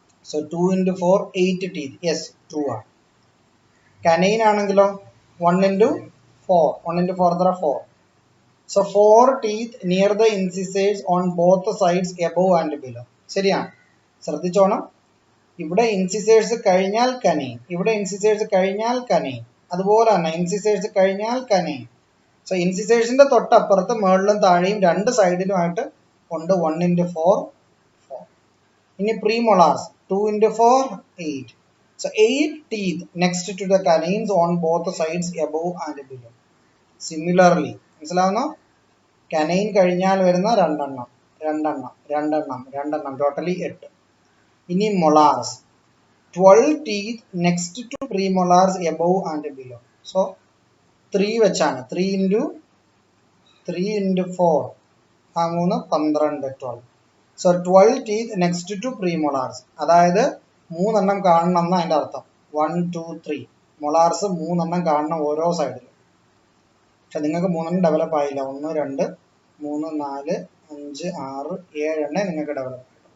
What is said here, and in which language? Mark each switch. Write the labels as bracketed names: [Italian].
[English] So 2 into 4 8 teeth. Yes, true [Malayalam] ആണ്. Canine ആണെങ്കിലോ [English] 1 into 4, 1 into 4 there are 4. So 4 teeth near the incisors on both sides above and below. [Malayalam] ശരിയാണ്, ശ്രദ്ധിച്ചോണം. ഇവിടെ incisors കഴിഞ്ഞാൽ canine, ഇവിടെ incisors കഴിഞ്ഞാൽ കനൈൻ, അതുപോലെ തന്നെ ഇൻസിസേഴ്സ് കഴിഞ്ഞാൽ കനൈൻ. സോ ഇൻസിസേഴ്സിന്റെ തൊട്ടപ്പുറത്ത് മുകളിലും താഴെയും 2 സൈഡിലുമായിട്ട് ഉണ്ട് 1 into 4 4. ഇനി പ്രീമൊളാർസ് 2 into 4 8. [English] So 8 teeth next to the canines on both sides above and below. Similarly, [Malayalam] മനസ്സിലാവുന്നോ? Canine കഴിഞ്ഞാൽ വരുന്ന 2 ടോട്ടലി 8. ഇനി മൊളാർസ് [English] 12 teeth next to premolars above and below. [Malayalam] So 3 വെച്ചാണ്, 3 into 4 3 12 12. [English] So 12 teeth next to premolars, [Malayalam] അതായത് 3 എണ്ണം കാണണം എന്ന് അതിൻ്റെ അർത്ഥം. 1 2 3 മൊളാർസ് 3 എണ്ണം കാണണം ഓരോ സൈഡിലും. പക്ഷെ നിങ്ങൾക്ക് 3 എണ്ണം ഡെവലപ്പ് ആയില്ല. 1 2 3 4 5 6 7 എണ്ണേ നിങ്ങൾക്ക് ഡെവലപ്പ്.